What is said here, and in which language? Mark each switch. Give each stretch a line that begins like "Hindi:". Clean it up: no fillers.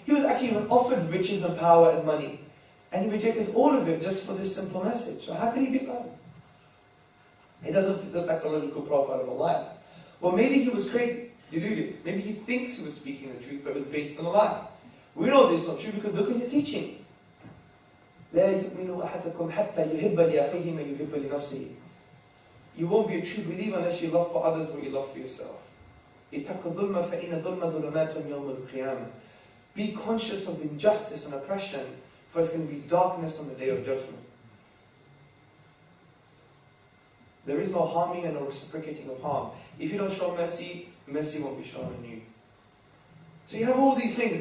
English: He was actually even offered riches and power and money. And he rejected all of it just for this simple message. So how could he be loved? It doesn't fit the psychological profile of a liar. Well, maybe he was crazy, deluded. Maybe he thinks he was speaking the truth, but it was based on a lie. We know this is not true because look at his teachings.
Arabic: لا يؤمن أحدكم حتى يحب لأخيه ما يحب لنفسه.
English: You won't be a true believer unless you love for others what you love for yourself.
Arabic: اتقوا الظلم فإن الظلم ظلمات يوم القيامة.
English: Be conscious of injustice and oppression, for it's going to be darkness on the day of judgment. There is no harming and no reciprocating of harm. If you don't show mercy, mercy won't be shown on you. So you have all these things.